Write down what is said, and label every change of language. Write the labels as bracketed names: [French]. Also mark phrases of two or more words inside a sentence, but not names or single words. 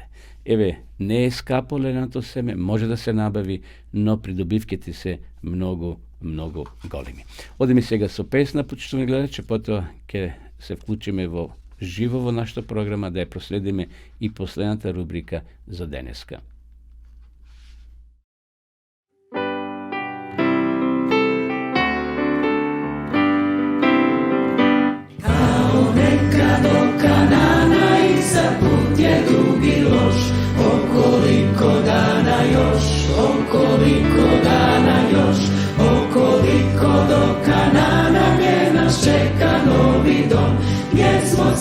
[Macedonian] Еве, не е скапо лененото семе, може да се набави, но придобивките се многу големи. Одеме сега со песна, почитувани гледачи, потоа ќе се вклучиме во живо во нашата програма, да ја проследиме и последната рубрика за денеска. [Croatian] Kao nekad do Kanana i za put je dugi loš, okoliko dana još, okoliko do Kanana gdje nas čeka novi dom, gdje